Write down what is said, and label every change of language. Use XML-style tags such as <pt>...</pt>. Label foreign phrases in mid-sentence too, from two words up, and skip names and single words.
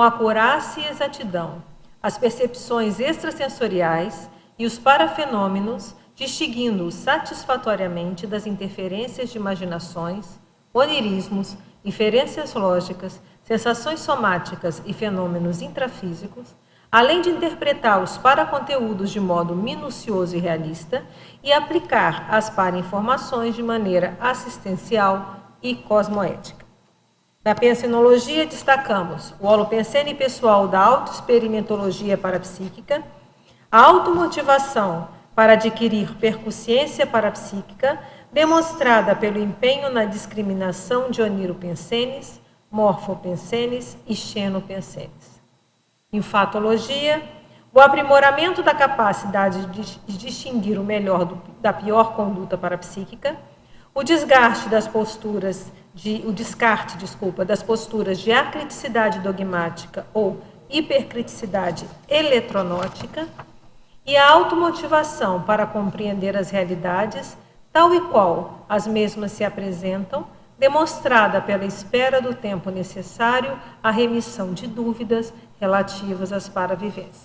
<pt>acurácia e exatidão as percepções extrasensoriais e os parafenômenos, distinguindo-os satisfatoriamente das interferências de imaginações, onirismos, inferências lógicas, sensações somáticas e fenômenos intrafísicos, além de interpretar os paraconteúdos de modo minucioso e realista e aplicar as parainformações de maneira assistencial e cosmoética. Na pensenologia, destacamos o holopensene pessoal da autoexperimentologia parapsíquica, a automotivação para adquirir percussiência parapsíquica, demonstrada pelo empenho na discriminação de oniropensenes, morfopensenes e xenopensenes. Enfatologia, o aprimoramento da capacidade de distinguir o melhor da pior conduta parapsíquica, o descarte das posturas de acriticidade dogmática ou hipercriticidade eletronótica e a automotivação para compreender as realidades tal e qual as mesmas se apresentam, demonstrada pela espera do tempo necessário à remissão de dúvidas relativas às paravivências.</pt>